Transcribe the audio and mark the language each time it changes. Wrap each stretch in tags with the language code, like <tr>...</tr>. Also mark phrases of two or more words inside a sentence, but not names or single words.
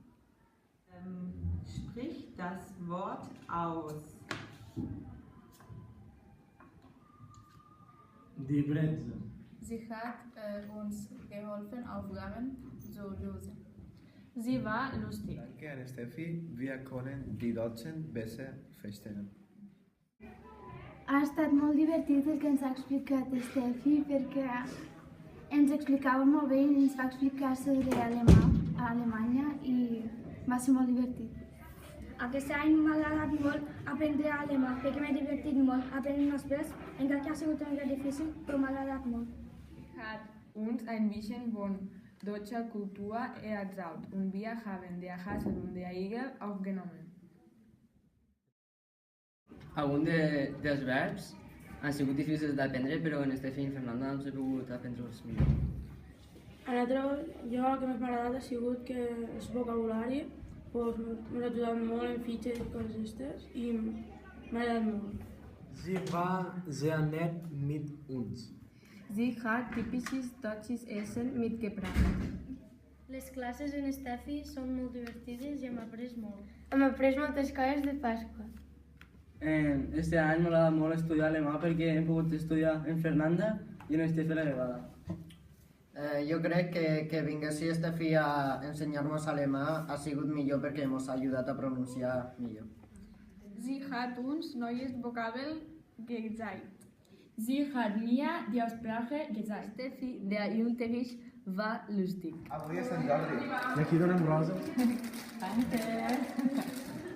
<de>Sprich das Wort aus. Die Bretze. Sie hat uns geholfen, Aufgaben zu lösen. Sie war lustig. Danke an Steffi, wir können die Deutschen besser verstehen.</de> <ca>Ha estat molt divertit el que ens ha explicat Steffi perquè ens explicava molt bé i ens va explicar sobre Alemanya i va ser molt divertit. Aquest any m'ha agradat molt aprendre alemà perquè m'he divertit molt aprenent els verbs, encara que ha sigut una mica difícil, però m'ha agradat molt.</ca> <de>Hat uns ein bisschen von deutscher Kultur erzählt und wir haben der Hasel und der Igel aufgenommen.</de> <ca>Alguns dels verbs han sigut difícils d'aprendre, però en Estefi i en Fernanda hem sabut aprendre-los millor. Jo el que m'ha agradat ha sigut que el vocabulari m'ha ajudat molt en fitxes i coses aquestes i m'ha agradat molt.</ca> <de>Sie war sehr nett mit uns. Sie hat typisches deutsches Essen mitgebracht.</de> <ca>Les classes en Steffi són molt divertides i hem après molt. Hem après moltes coses de Pasqua. Este any m'ha agradat molt estudiar alemà perquè hem pogut estudiar en Fernanda i en Estefi a la vegada. Jo crec que vinguessi Steffi a ensenyar-nos alemà ha sigut millor perquè ens ha ajudat a pronunciar millor.</ca> <de>Sie hat uns neues Vokabel gezeigt. Sie hat mir die Aussprache gezeigt. Steffi, der Unterricht war lustig.</de> <ca>Avui és Sant Jordi. I aquí donem roses.</ca> <de>Danke.</de>